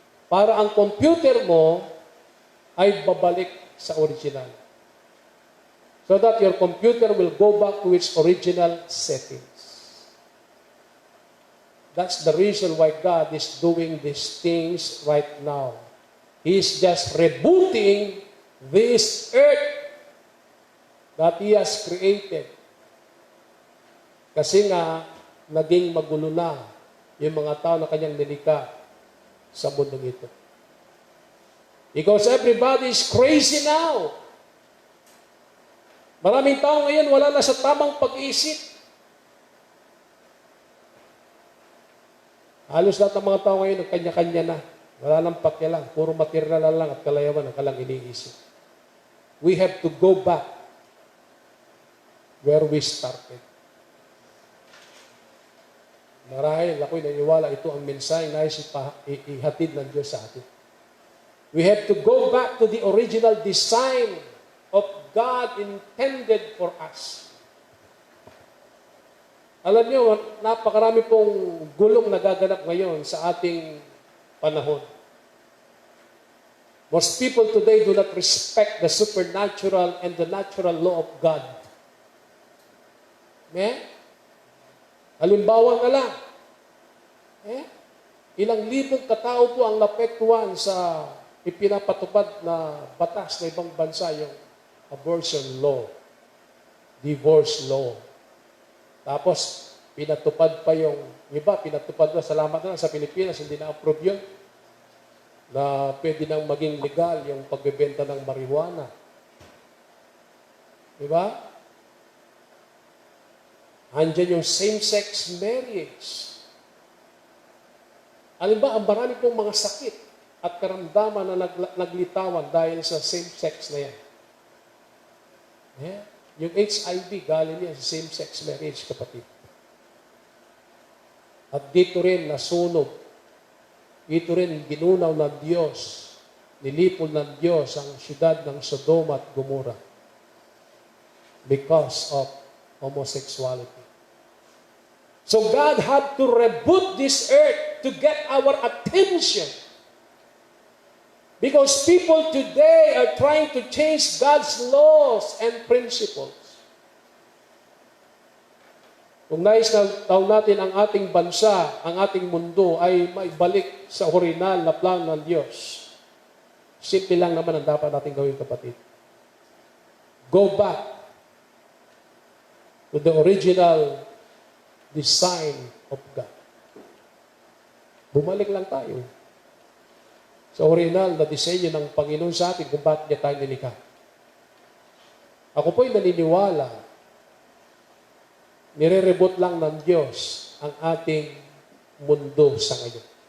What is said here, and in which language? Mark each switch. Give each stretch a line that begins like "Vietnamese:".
Filipino: Para ang computer mo ay babalik sa original.
English: So that your computer will go back to its original settings. That's the reason why God is doing these things right now. He's just rebooting this earth that He has created.
Filipino: Kasi nga, naging magulo na yung mga tao na kanyang nilikha sa mundong ito.
English: Because everybody is crazy now.
Filipino: Maraming tao ngayon wala na sa tamang pag-iisip. Halos lahat ng mga tao ngayon nagkanya-kanya na. Wala nang pakialam. Puro material na lang at kalayawan ang kalang iniisip.
English: We have to go back where we started.
Filipino: Marahil ako'y naniwala ito ang mensahe na ihatid ng Diyos sa atin.
English: We have to go back to the original design of God intended for us.
Filipino: Alam niyo, napakarami pong gulong nagaganap ngayon sa ating panahon.
English: Most people today do not respect the supernatural and the natural law of God.
Filipino: Halimbawa na lang. Ilang libong katao po ang napektuhan sa ipinapatupad na batas ng ibang bansa, yung abortion law, divorce law. Tapos, pinatupad pa yung iba, pinatupad na, salamat na sa Pilipinas, hindi na-approve yun, na pwede nang maging legal yung pagbebenta ng marijuana. Diba? Andyan yung same-sex marriage. Alam ba, ang marami pong mga sakit at karamdaman na naglitawan dahil sa same-sex na yan. Yeah? Yung HIV, galing yan sa same-sex marriage, kapatid. At dito rin nasunog. Dito rin ginunaw ng Diyos, nilipol ng Diyos ang syudad ng Sodoma at Gomorrah
English: because of homosexuality. So God had to reboot this earth to get our attention. Because people today are trying to change God's laws and principles.
Filipino: Kung nais na taon natin ang ating bansa, ang ating mundo ay maibalik sa original na plano ng Diyos. Simple lang naman ang dapat natin gawin, kapatid.
English: Go back to the original design of God.
Filipino: Bumalik lang tayo sa original na disenyo ng Panginoon sa atin kung bakit niya tayo nilikha. Ako po'y naniniwala, nire-reboot lang ng Diyos ang ating mundo sa ngayon.